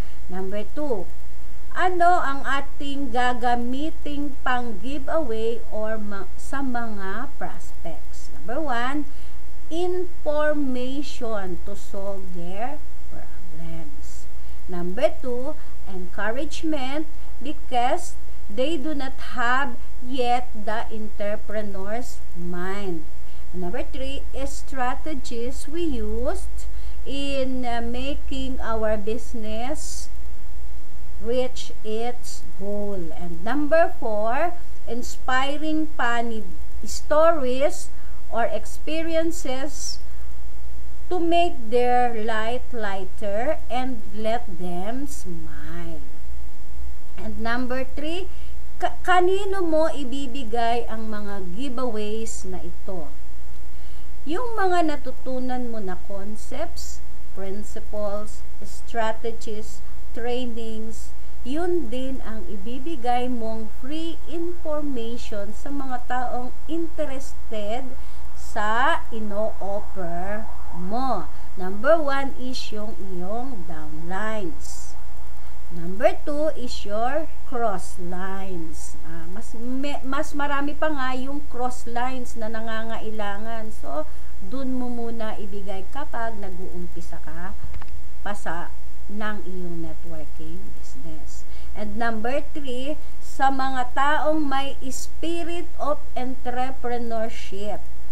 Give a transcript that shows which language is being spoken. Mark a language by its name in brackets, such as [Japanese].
[English] Number 2, [Filipino] ano ang ating gagamiting pang giveaway or sa mga prospects? [English] Number 1, information to solve their problems. Number 2, encouragement because they do not have yet the entrepreneur's mind. Number 3 is strategies we used in making our business reach its goal. And number 4, inspiring funny stories or experiences to make their light lighter and let them smile. And number 3, [Filipino] kanino mo ibibigay ang mga giveaways na ito? Yung mga natutunan mo na concepts, principles, strategies, trainings, yun din ang ibibigay mong free information sa mga taong interested sa ino-offer mo. [English] Number 1 is [Filipino] yung iyong [English] downlines. Number 2 is your cross lines. [Filipino] Mas marami pa nga yung cross lines na nangangailangan. So, dun mo muna ibigay kapag nag-uumpisa ka pa sa ng iyong networking business. [English] And number 3, [Filipino] sa mga taong may [English] spirit of entrepreneurship.